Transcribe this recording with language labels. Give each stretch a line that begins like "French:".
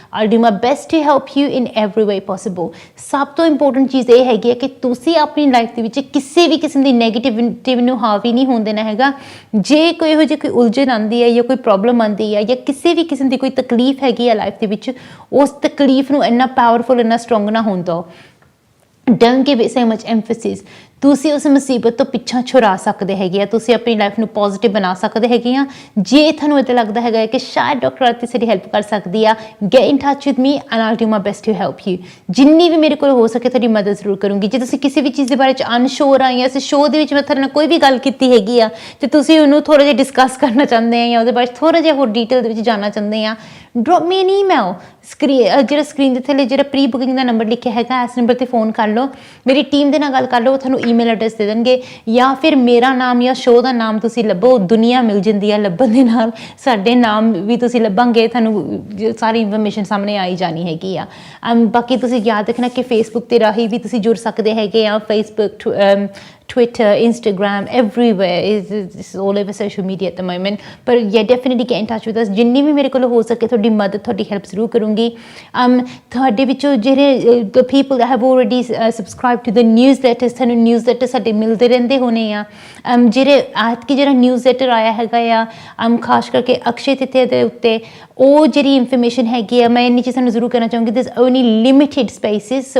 English: I do my best to help you in every way possible.
Punjabi: ਸਭ ਤੋਂ important ਚੀਜ਼ ਇਹ ਹੈਗੀ ਹੈ ਕਿ ਤੁਸੀਂ ਆਪਣੀ ਲਾਈਫ ਦੇ ਵਿੱਚ ਕਿਸੇ ਵੀ ਕਿਸਮ ਦੀ ਨੈਗੇਟਿਵ ਨੂੰ ਹਾਵੀ ਨਹੀਂ ਹੋਣ ਦੇਣਾ ਹੈਗਾ. ਜੇ ਕੋਈ ਇਹੋ ਜਿਹੀ ਕੋਈ ਉਲਝਣ ਆਉਂਦੀ ਹੈ ਜਾਂ ਕੋਈ ਪ੍ਰੋਬਲਮ ਆਉਂਦੀ ਹੈ ਜਾਂ ਕਿਸੇ ਵੀ ਕਿਸਮ ਦੀ ਕੋਈ ਤਕਲੀਫ ਹੈਗੀ ਆ ਲਾਈਫ ਦੇ ਵਿੱਚ, ਉਸ ਤਕਲੀਫ ਨੂੰ ਇੰਨਾ ਪਾਵਰਫੁਲ, ਇੰਨਾ ਸਟਰੋਂਗ ਨਾ ਹੋਣ ਦਿਓ.
English: Don't give it so much emphasis.
Punjabi: ਤੁਸੀਂ ਉਸ ਮੁਸੀਬਤ ਤੋਂ ਪਿੱਛਾ ਛੁਡਾ ਸਕਦੇ ਹੈਗੇ ਆ, ਤੁਸੀਂ ਆਪਣੀ ਲਾਈਫ ਨੂੰ ਪੋਜ਼ਿਟਿਵ ਬਣਾ ਸਕਦੇ ਹੈਗੇ ਆ. ਜੇ ਤੁਹਾਨੂੰ ਇੱਦਾਂ ਲੱਗਦਾ ਹੈਗਾ ਕਿ ਸ਼ਾਇਦ ਡਾਕਟਰ ਆਰਤੀ ਸਾਡੀ ਹੈਲਪ ਕਰ ਸਕਦੀ ਆ,
English: Get in touch with me and I'll do my best to help you.
Punjabi: ਜਿੰਨੀ ਵੀ ਮੇਰੇ ਕੋਲ ਹੋ ਸਕੇ ਤੁਹਾਡੀ ਮਦਦ ਜ਼ਰੂਰ ਕਰੂੰਗੀ. ਜੇ ਤੁਸੀਂ ਕਿਸੇ ਵੀ ਚੀਜ਼ ਦੇ ਬਾਰੇ 'ਚ ਅਨਸ਼ੋਰ ਆ, ਜਾਂ ਇਸ ਸ਼ੋਅ ਦੇ ਵਿੱਚ ਮੈਂ ਤੁਹਾਡੇ ਨਾਲ ਕੋਈ ਵੀ ਗੱਲ ਕੀਤੀ ਹੈਗੀ ਆ ਅਤੇ ਤੁਸੀਂ ਉਹਨੂੰ ਥੋੜ੍ਹਾ ਜਿਹਾ ਡਿਸਕਸ ਕਰਨਾ ਚਾਹੁੰਦੇ ਆ ਜਾਂ ਉਹਦੇ ਬਾਰੇ ਥੋੜ੍ਹਾ ਜਿਹਾ ਹੋਰ ਡੀਟੇਲ ਦੇ ਵਿੱਚ ਜਾਣਨਾ ਚਾਹੁੰਦੇ ਆ,
English: Drop me an email.
Punjabi: ਜਿਹੜਾ ਸਕਰੀਨ ਦੇ ਥੱਲੇ ਜਿਹੜਾ ਪ੍ਰੀ ਬੁਕਿੰਗ ਦਾ ਨੰਬਰ ਲਿਖਿਆ ਹੈਗਾ, ਇਸ ਨੰਬਰ 'ਤੇ ਫੋਨ ਕਰ ਲਓ, ਮੇਰੀ ਟੀਮ ਦੇ ਨਾਲ ਗੱਲ ਕਰ ਲਓ, ਉਹ ਤੁਹਾਨੂੰ ਈਮੇਲ ਐਡਰੈਸ ਦੇ ਦੇਣਗੇ. ਜਾਂ ਫਿਰ ਮੇਰਾ ਨਾਮ ਜਾਂ ਸ਼ੋਅ ਦਾ ਨਾਮ ਤੁਸੀਂ ਲੱਭੋ, ਦੁਨੀਆ ਮਿਲ ਜਾਂਦੀ ਹੈ ਲੱਭਣ ਦੇ ਨਾਲ. ਸਾਡੇ ਨਾਮ ਵੀ ਤੁਸੀਂ ਲੱਭਾਂਗੇ, ਤੁਹਾਨੂੰ ਸਾਰੀ ਇਨਫੋਰਮੇਸ਼ਨ ਸਾਹਮਣੇ ਆਈ ਜਾਣੀ ਹੈਗੀ ਆ. ਬਾਕੀ ਤੁਸੀਂ ਯਾਦ ਰੱਖਣਾ ਕਿ ਫੇਸਬੁੱਕ 'ਤੇ ਰਾਹੀਂ ਵੀ ਤੁਸੀਂ ਜੁੜ ਸਕਦੇ ਹੈਗੇ ਆ.
English: Facebook, Twitter, Instagram, everywhere. It's all over social media at the moment. But yeah, definitely get in touch with us.
Punjabi: ਜਿੰਨੀ ਵੀ ਮੇਰੇ ਕੋਲ ਹੋ ਸਕੇ ਤੁਹਾਡੀ ਮਦਦ, ਤੁਹਾਡੀ ਹੈਲਪ ਜ਼ਰੂਰ ਕਰੂੰਗੀ. ਤੁਹਾਡੇ ਵਿੱਚੋਂ ਜਿਹੜੇ
English: people that have already subscribed to the newsletters,
Punjabi: ਤੁਹਾਨੂੰ newsletter ਸਾਡੇ ਮਿਲਦੇ ਰਹਿੰਦੇ ਹੋਣੇ ਆ. ਜਿਹੜਾ newsletter ਆਇਆ ਹੈਗਾ ਆ, ਖਾਸ ਕਰਕੇ ਅਕਸ਼ੇ ਤ੍ਰਿਤੀਆ ਦੇ ਉੱਤੇ, ਉਹ ਜਿਹੜੀ ਇਨਫੋਰਮੇਸ਼ਨ ਹੈਗੀ ਆ, ਮੈਂ ਇੰਨੀ ਚੀਜ਼ ਤੁਹਾਨੂੰ ਜ਼ਰੂਰ ਕਹਿਣਾ ਚਾਹੂੰਗੀ,
English: there's only limited spaces.